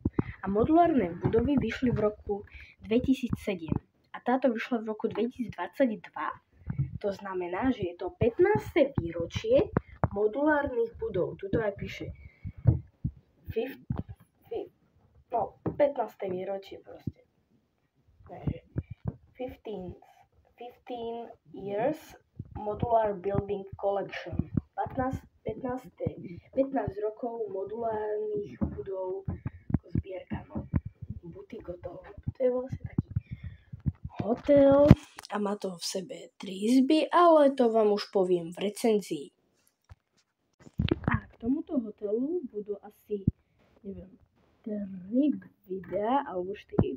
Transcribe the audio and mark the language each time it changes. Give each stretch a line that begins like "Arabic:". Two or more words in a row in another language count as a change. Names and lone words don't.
Slovak: A modulárne budovy vyšli v roku 2007 a táto vyšla v roku 2022. To znamená, že je to 15. výročie modulárnych budov. Tuto aj píše 15. výročie proste.
English: 15 years modular building collection.
Slovak: 15 rokov modulárnych budov zbierka. No. Butik hotel. To je vlastne taký hotel a má to v sebe 3 izby, ale to vám už poviem v recenzii. A k tomuto hotelu budú asi 3 videá, alebo 4.